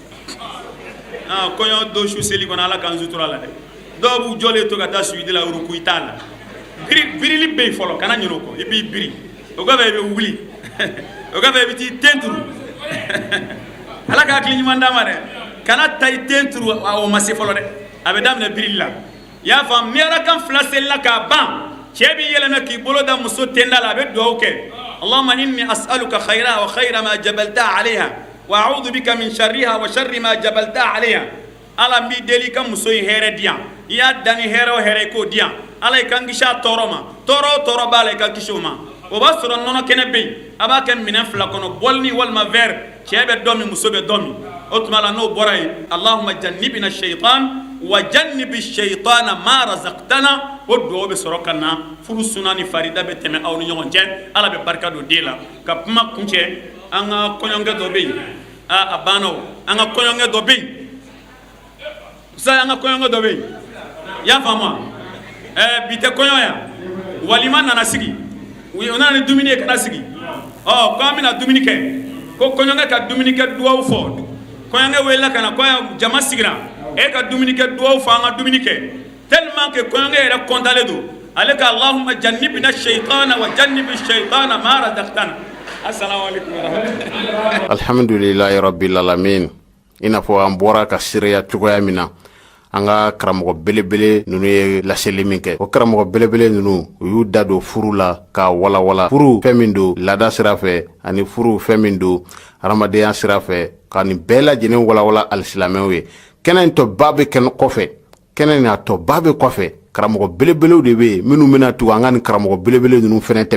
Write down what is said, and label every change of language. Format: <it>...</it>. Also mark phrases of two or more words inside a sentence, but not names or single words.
<bm>kɔɲɔ don su seli kɔnɔ Ala k'an sutura la dɛ dɔw b'u jɔlen to ka taa suidi la ruku i t'a la birili bɛ yen fɔlɔ kana ɲinɛ o kɔ i b'i biri o kɔfɛ i bɛ wuli o kɔfɛ i bɛ t'i ten turu Ala k'a hakili ɲuman d'an ma dɛ kana ta i ten turu o ma se fɔlɔ dɛ a bɛ daminɛ birili la i y'a faamu ni arakan 2 selila k'a ban cɛ b'i yɛlɛmɛ k'i bolo da muso tenda la a bɛ dugawu kɛ</bm> <ar>اللهم إني أسألك خيرها وخير ما جبلت عليها وأعوذ بك من شرها وشر ما جبلت عليها</ar> <bm>Ala n b'i deli ka muso in hɛrɛ di yan i y'a dan ni hɛrɛ o hɛrɛ i k'o di yan Ala i kan kisi a tɔɔrɔ ma tɔɔrɔ o tɔɔrɔ b'a la i ka kisi o ma o b'a sɔrɔ nɔnɔ kɛnɛ bɛ yen a b'a kɛ minɛn 2 kɔnɔ bɔlini walima verre cɛ bɛ dɔ min muso bɛ dɔ min o tuma la n'o bɔra yen</bm> <ar>اللهم جنبنا الشيطان وجنب الشيطان ما رزقتنا</ar> <bm>o duwawu bɛ sɔrɔ ka na furu suna ni farida bɛ tɛmɛ aw ni ɲɔgɔn cɛ ala bɛ barika don den la ka kuma kuncɛ an ka kɔɲɔnkɛ dɔ bɛ yen a banna o an ka kɔɲɔnkɛ dɔ bɛ yen sa an ka kɔɲɔnkɛ dɔ bɛ yen y'a faamu bi tɛ kɔɲɔ yan walima nana sigi u nana ni dumuni ye kana sigi ko an bɛna dumuni kɛ ko kɔɲɔnkɛ ka dumuni kɛ duwawu fɔ kɔɲɔnkɛ welela ka na ko jama sigira e ka dumuni kɛ duwawu fɔ an ka dumuni kɛ</bm> <fr>tellement que</fr> <bm>kɔɲɔnkɛ yɛrɛ kɔntalen don ale ka</bm> <ar>اللهم جنبنا الشيطان وجنب الشيطان ما رزقتنا. السلام عليكم ورحمة الله. الحمد لله رب العالمين.</ar> <bm>Ina fɔ an bɔra ka siriya cogoya min na an ka karamɔgɔ belebele ninnu ye laseli min kɛ o karamɔgɔ belebele ninnu u y'u da don furu la ka walawala furu fɛn min don laada sira fɛ ani furu fɛn min don hadamadenya sira fɛ ka nin bɛɛ lajɛlen walawala alisilamɛw ye kɛnɛ in tɔba bɛ kɛnɛ kɔfɛ kɛnɛ in a tɔba bɛ kɔfɛ karamɔgɔ belebelew de bɛ yen minnu bɛna tugu an ka nin karamɔgɔ belebele ninnu fɛnɛ tɛmɛ</bm>